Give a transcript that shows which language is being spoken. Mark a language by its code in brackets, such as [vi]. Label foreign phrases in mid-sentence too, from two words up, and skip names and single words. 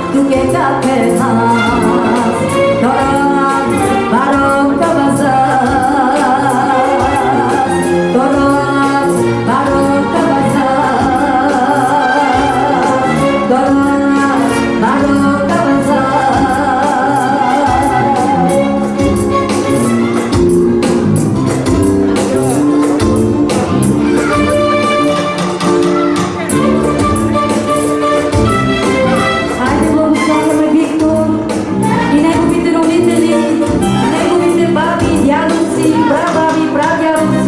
[bg] que capenas Dorat barong kabazas Dorat barong kabazas Dorat barong Хайде, благославяме Виктор и неговите родители, неговите баби, дядовци, прабаби, прадядовци.